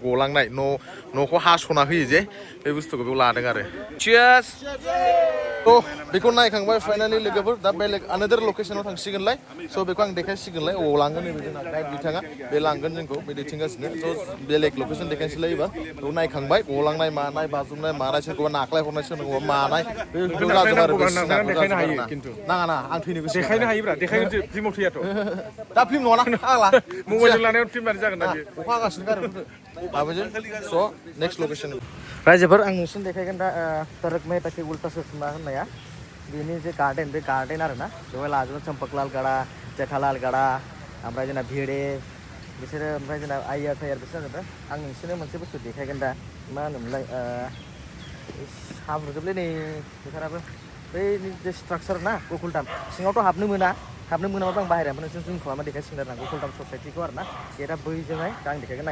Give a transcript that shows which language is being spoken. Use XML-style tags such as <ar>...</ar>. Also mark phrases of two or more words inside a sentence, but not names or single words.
<brx>गलांनाय न'खौ हास'ना होयो जे बे बुस्थुखौ बेयाव लादों आरो चियार्स थ' बेखौ नायखांबाय फाइनालि लोगोफोर दा बेलेग आनादार लकेसनाव थांसिगोनलाय स' बेखौ आं देखायसिगोनलाय अबाव लांगोन नैबे जोंना गाइड बिथाङा बे लांगोन जोंखौ बे दैथिंगासिनो स' बेलेग लकेसन देखायनोसैलाय एबार बेखौ नायखांबाय गलांनाय मानाय बाज्रुमनाय मानाय सोरखौबा नाख्लाय हरनाय सोरखौबा मानाय बेखौ जाजोब आरो नाङा आं थैनो गोसो देखायनो हायोब्रा देखायनो फिल्माव थैयाथ' दा फिल्म नङा आंला मबाइलजों लानायाव फिल्म मारै जागोन ना अखा हागासिनो गारि माबाजों स'</brx> <en>next location</en> <brx>रायजोफोर आं नोंसिनो देखायगोन दा तारक मेहता की उल्टा चश्मा होननाया बेनि जे गार्डेन बे गार्डेन आरोना बेवहाय लाजोबो चम्पकलाल गाड़ा जेठालाल गाड़ा ओमफ्राय जोंना भिड़े बिसोरो ओमफ्राय जोंना आइयार थायार बिसोर जाजोबो आं नोंसिनो मोनसे बुस्थु देखायगोन दा मा होनोमोनलाय हाब्रुजोबलै नै फोथाराबो बै जे स्ट्राक्चार ना गकुलधाम सिङावथ' हाबनो मोनाबाबो आं बाहेरायाव नोंसोर जुम खालामना देखायसिगोन आरो ना गकुलधाम ससाइटिखौ आरोना गेटआ बैजोंहाय दा आं देखायगोन</brx>